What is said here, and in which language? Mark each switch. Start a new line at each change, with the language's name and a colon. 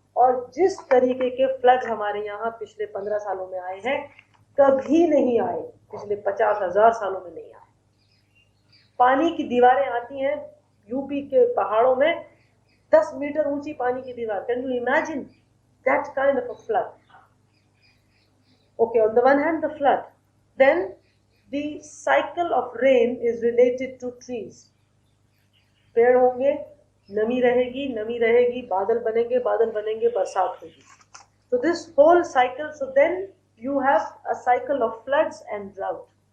Hindi: और जिस तरीके के फ्लड हमारे यहाँ पिछले 15 सालों में आए हैं, कभी नहीं आए, पिछले 50,000 सालों में नहीं आए। पानी की दीवारें आती हैं यूपी के पहाड़ों में, 10 मीटर ऊंची पानी की दीवार।
English: Can you imagine that kind of a flood? Okay, on the one hand, the flood. Then the cycle of rain is related to trees.
Hindi: पेड़ होंगे, नमी रहेगी, बादल बनेंगे, बरसात होगी.
English: So this whole cycle, so then you have a cycle of floods and drought.